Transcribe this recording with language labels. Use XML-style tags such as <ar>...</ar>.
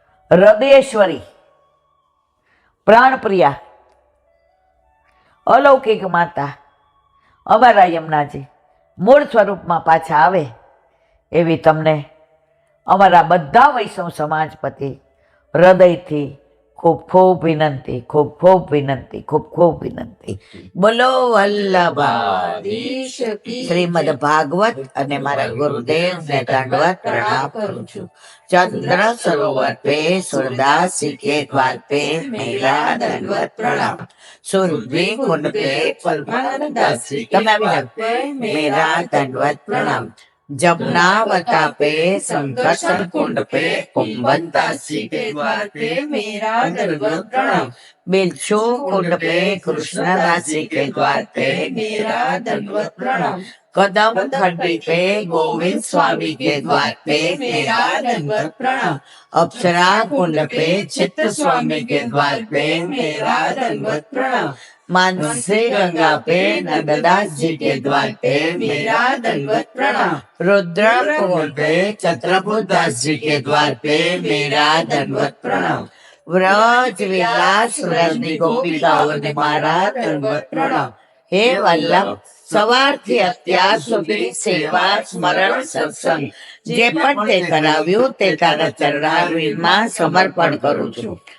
<gu>હૃદયેશ્વરી, પ્રાણપ્રિયા, અલૌકિક માતા અમારા યમુનાજી મૂળ સ્વરૂપમાં પાછા આવે એવી તમને અમારા બધા વૈષ્ણવ સમાજ પ્રતિ હૃદયથી ખૂબ ખૂબ વિનંતી, ખૂબ ખૂબ વિનંતી, ખૂબ ખૂબ વિનંતી. બોલો વલ્લભાધીશ કી શ્રીમદ ભાગવત અને મારા ગુરુદેવને દંડવત પ્રણામ કરું છું.</gu> <hi>ચંદ્ર સરોવર पे सूरदास के द्वार पे मेरा दंडवत प्रणाम. सुरभि कुंड पे परमानंदास</hi> <gu>તમે આવી</gu> <hi>मेरा दंडवत प्रणाम. जमुनावता पे संकर्षण कुंड पे कुंभनदास के द्वार पे मेरा दंडवत प्रणाम. बिच्छू कुंड पे कृष्णदास के द्वार पे मेरा दंडवत प्रणाम. कदम खंडी पे गोविंद स्वामी के द्वार पे मेरा दंडवत प्रणाम. अप्सरा कुंड पे चित्त स्वामी के द्वार पे मेरा दंडवत प्रणाम. मानसी गंगा पे नंददास जी के द्वार पे मेरा दंडवत प्रणाम. रुद्र कुंड पे छत्रपुरदास जी के द्वार पे मेरा दंडवत प्रणाम.</hi> <gu>વ્રજ વિલાસ વ્રજની ગોપિકાઓને મારા દંડવત પ્રણામ. હે વલ્લભ, સવારથી અત્યાર સુધી સેવા સ્મરણ સત્સંગ જે પણ તે કરાવ્યું તે તારા ચરણારવિંદમાં સમર્પણ કરું છું.</gu>